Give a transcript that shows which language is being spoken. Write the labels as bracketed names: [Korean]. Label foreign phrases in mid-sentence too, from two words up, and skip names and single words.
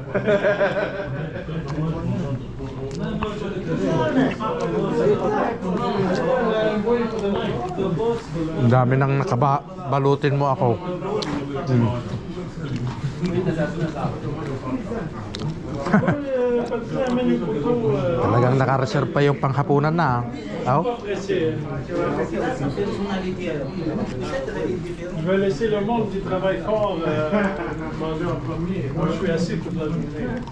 [Filipino] Ang dami nang nakabalutin mo ako. Talagang naka-reserve pa yung panghapunan na. Oh? [French] Je vais laisser le monde qui travaille fort manger en premier. Moi, je suis assis toute la journée.